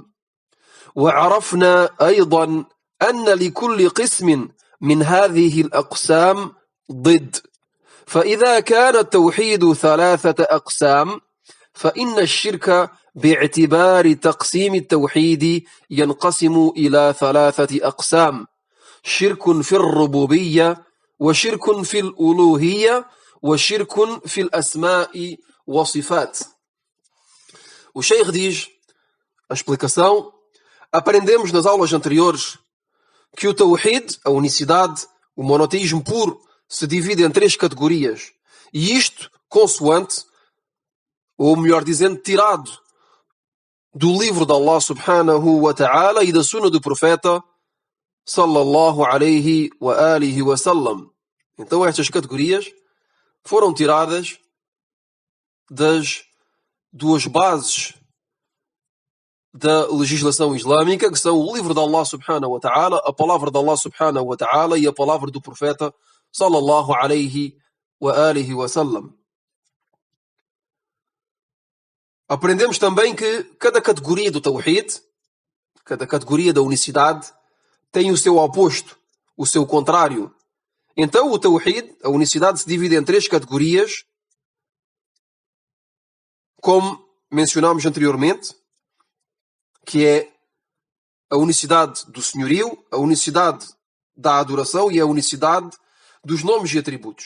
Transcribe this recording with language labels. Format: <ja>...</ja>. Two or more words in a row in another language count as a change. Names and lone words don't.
<ar>وعرفنا أيضا أن لكل قسم من هذه الأقسام ضد، فإذا كان التوحيد ثلاثة أقسام فإن الشرك باعتبار تقسيم التوحيد ينقسم إلى ثلاثة أقسام: شرك في الربوبية، وشرك في الألوهية، وشرك في الأسماء والصفات.</ar> <pt>O Sheikh diz, a explicação: aprendemos nas aulas anteriores que o Tawhid, a unicidade, o monoteísmo puro, se divide em três categorias. E isto consoante, ou melhor dizendo, tirado do livro de Allah</pt> <ar>سبحانه وتعالى</ar> <pt>e da sunna do profeta</pt> <ar>صلى الله عليه وعلى آله وسلم.</ar> <pt>Então estas categorias foram tiradas das duas bases da legislação islâmica, que são o livro de Allah</pt> <ar>سبحانه وتعالى,</ar> <pt>a palavra de Allah</pt> <ar>سبحانه وتعالى</ar> <pt>e a palavra do profeta</pt> <ar>صلى الله عليه وعلى آله وسلم.</ar> <pt>Aprendemos também que cada categoria do Tawhid, cada categoria da unicidade, tem o seu oposto, o seu contrário. Então o Tawhid, a unicidade, se divide em três categorias, como mencionámos anteriormente, que é a unicidade do senhorio, a unicidade da adoração e a unicidade dos nomes e atributos.</pt>